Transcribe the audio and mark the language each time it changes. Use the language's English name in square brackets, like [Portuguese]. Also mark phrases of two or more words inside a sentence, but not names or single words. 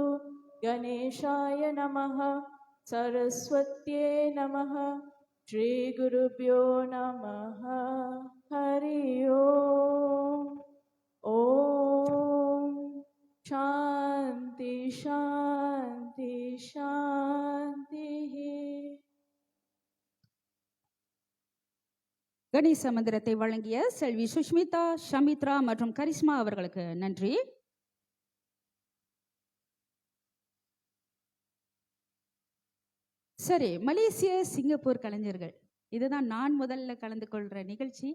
[Sanskrit] गणेशाय नमः. सरस्वत्यै नमः. श्री गुरुभ्यो नमः. हरि ओम. ओम शांति शांति शांति. [Tamil] கணேச மந்திரத்தை வழங்கிய செல்வி சுஷ்மிதா, ஷமித்ரா மற்றும் கரிஷ்மா அவர்களுக்கு நன்றி. சரி, மலேசிய சிங்கப்பூர் கலைஞர்கள், இதுதான் நான் முதல்ல கலந்து கொள்ற நிகழ்ச்சி.